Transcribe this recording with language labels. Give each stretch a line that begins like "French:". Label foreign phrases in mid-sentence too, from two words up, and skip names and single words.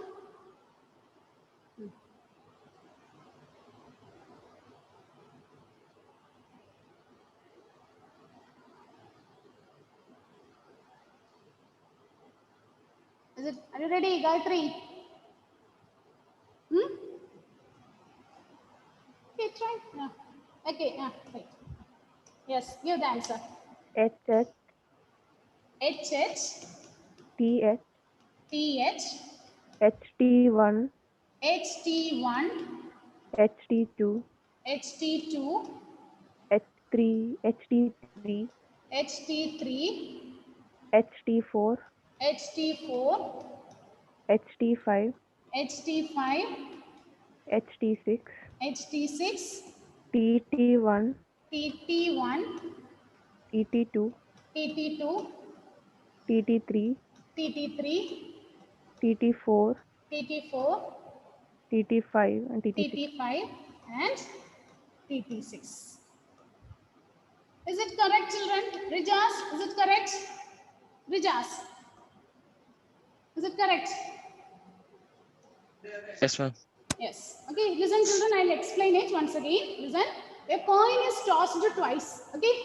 English: Are you ready, Gayatri? Okay, try. Yeah. Okay, right. Yes, give the answer. HH, HH, TH, TH, HT1, HT1, HT2, HT2, H3, HT3, HT3, HT4, HT4, HT5, HT5, HT6, HT6, TT1, TT1, TT2, TT2, TT3, TT3, TT4, TT4, TT5, and TT6. TT5, and TT6. Is it correct, children? Rijas, is it correct? Rijas, is it correct? Yes, ma'am. Yes. Okay, listen, children, I'll explain it once again. Listen, a coin is tossed twice.